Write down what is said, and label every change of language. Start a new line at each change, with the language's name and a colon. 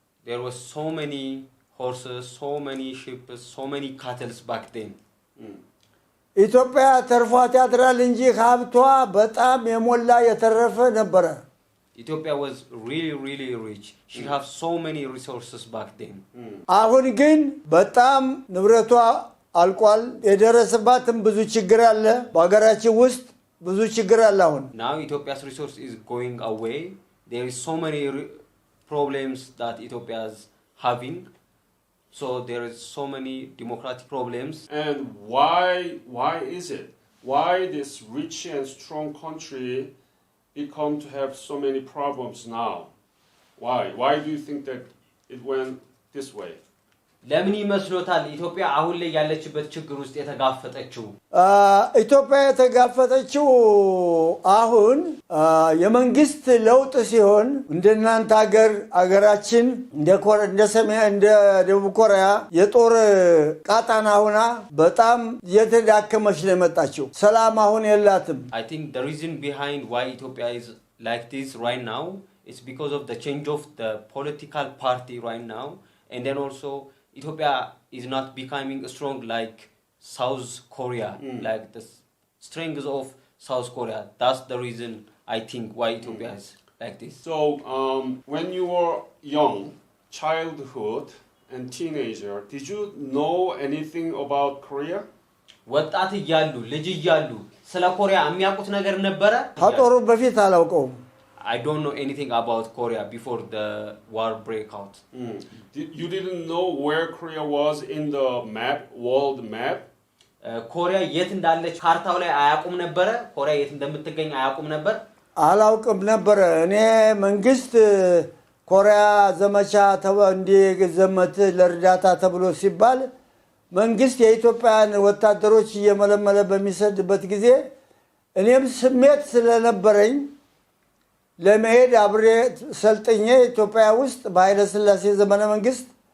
English: there was so many horses so many sheep so many cattle back then
Amharic: ኢትዮጵያ ተርፏት ያድራል እንጂ ሀብቷ በጣም የሞላ የተረፈ ነበር
English: Ethiopia was really rich she have so many resources back then
Amharic: አሁን ግን በጣም ንብረቷ አልቋል የደረሰባትም ብዙ ችግር አለ በአገራችን ውስጥ ብዙ ችግር አለ አሁን
English: now Ethiopia's resource is going away there is so many problems that Ethiopia is having so there is so many democratic problems and why is it why this rich and strong country become to have so many problems now why do you think that it went this way
Amharic: ለምን ይመስሎታል ኢትዮጵያ አሁን ላይ ያለችበት ችግር ውስጥ የተጋፈጠችው ኢትዮጵያ የተጋፈጠችው አሁን የመንግስት ለውጥ ሲሆን እንደናንተ አገራችን እንደ ደቡብ ኮሪያ የጦር ቃጣና ሆና በጣም የተዳከመች ነው የመጣችው ሰላም አሁን የላትም
English: I think the reason behind why Ethiopia is like this right now is because of the change of the political party right now and then also Ethiopia is not becoming strong like South Korea like the strength of South Korea that's the reason I think why Ethiopia is like this so when you were young childhood and teenager did you know anything about Korea
Amharic: ወጣት ይያሉ ልጅ ይያሉ ስለ ኮሪያ የሚያውቁት ነገር ነበረ ታጦሩ በፊት አላውቀውም
English: I don't know anything about Korea before the war break out. You didn't know where Korea was in the map, world map?
Amharic: Korea የት እንዳለች ካርታው ላይ አያውቁም ነበር ኮሪያ የት እንደምትገኝ አያውቁም ነበር አላውቅም ነበር እኔ መንግስት ኮሪያ ዘመቻ እንዲዘመት ለርዳታ ተብሎ ሲባል መንግስት የኢትዮጵያን ወታደሮች እየመለመለ በሚሰድበት ጊዜ እኔም ስሜት ስለነበረኝ ለመሄድ አብሬ ሰልጠኛ ኢትዮጵያ ውስጥ በኃይለ ሥላሴ ዘመነ መንግስት